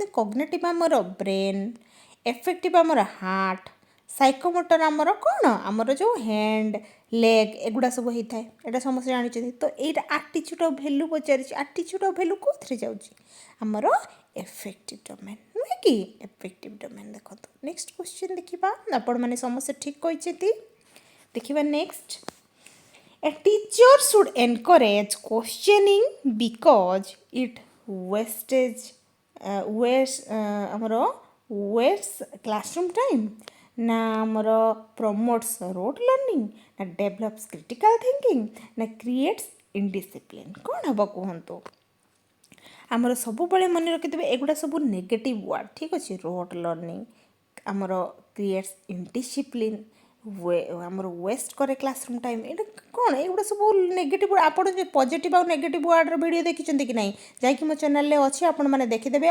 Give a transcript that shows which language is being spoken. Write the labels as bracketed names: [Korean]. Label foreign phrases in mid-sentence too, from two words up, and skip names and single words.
[Odia] କଗ୍ନେଟିଭ୍ ଆମର ବ୍ରେନ୍, ଏଫେକ୍ଟିଭ୍ ଆମର ହାର୍ଟ, ସାଇକୋମୋଟର ଆମର କ'ଣ ଆମର ଯେଉଁ [English] hand leg [Odia] ଏଗୁଡ଼ା ସବୁ ହେଇଥାଏ, ଏଇଟା ସମସ୍ତେ ଜାଣିଛନ୍ତି। ତ ଏଇଟା ଆଟିଚ୍ୟୁଡ୍ ଆଉ ଭ୍ୟାଲ୍ୟୁ ପଚାରିଛି, ଆଟିଚ୍ୟୁଡ୍ ଆଉ ଭ୍ୟାଲ୍ୟୁ କେଉଁଥିରେ ଯାଉଛି, ଆମର [English] affective domain [Odia] ନୁହେଁ କି, [English] affective domain. [Odia] ଦେଖନ୍ତୁ [English] next question [Odia] ଦେଖିବା, ଆପଣମାନେ ସମସ୍ତେ ଠିକ୍ କହିଛନ୍ତି। ଦେଖିବା ନେକ୍ସଟ, [English] a teacher should encourage questioning because it ଆମର wastes classroom time, [Odia] ନା ଆମର [English] promotes rote learning, ନା develops critical thinking, ନା creates indiscipline, [Odia] କ'ଣ ହେବ କୁହନ୍ତୁ। ଆମର ସବୁବେଳେ ମନେ ରଖିଥିବେ ଏଗୁଡ଼ା ସବୁ [English] negative word, [Odia] ଠିକ୍ ଅଛି। [English] rote learning, [Odia] ଆମର [English] creates indiscipline, [Odia] ଆମର ୱେଷ୍ଟ କରେ [English] classroom time, [Odia] ଏଇଟା କ'ଣ ଏଗୁଡ଼ା ସବୁ ନେଗେଟିଭ୍। ଆପଣ ଯେ ପଜିଟିଭ୍ ଆଉ [English] negative wordର [Odia] ଭିଡ଼ିଓ ଦେଖିଛନ୍ତି କି ନାହିଁ, ଯାଇକି ମୋ ଚ୍ୟାନେଲ୍ରେ ଅଛି, ଆପଣମାନେ ଦେଖିଦେବେ।